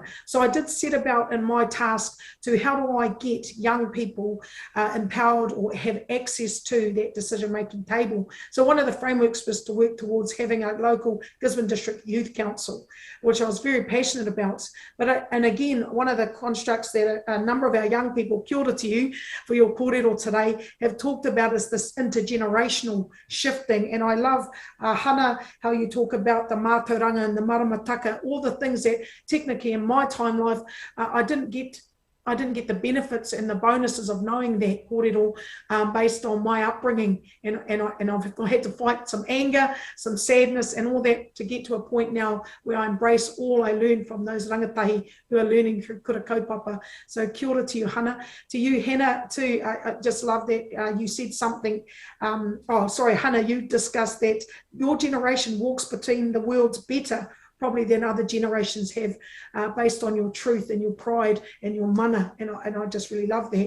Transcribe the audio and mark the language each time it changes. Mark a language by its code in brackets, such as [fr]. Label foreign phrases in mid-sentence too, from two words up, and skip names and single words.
[en] So I did set about in my task to how do I get young people empowered or have access to that decision-making table. So one of the frameworks was to work towards having a local Gisborne District Youth Council, which I was very passionate about. But and again, one of the constructs that a number of our young people, [mi] kia ora [en] to you for your kōrero today, have talked about is this intergenerational shifting. And I love, Hana, how you talk about the mātauranga and the maramataka, all the things that technically in my time life, I didn't get I didn't get the benefits and the bonuses of knowing that kōrero based on my upbringing, and I've had to fight some anger, some sadness and all that to get to a point now where I embrace all I learned from those rangatahi who are learning through [mi] kura kaupapa. [en] So [mi] kia ora [en] to you, Hannah. To you, Hannah, too, I just love that you said something, Hannah, you discussed that your generation walks between the worlds better probably than other generations have, based on your truth and your pride and your mana, and I just really love that.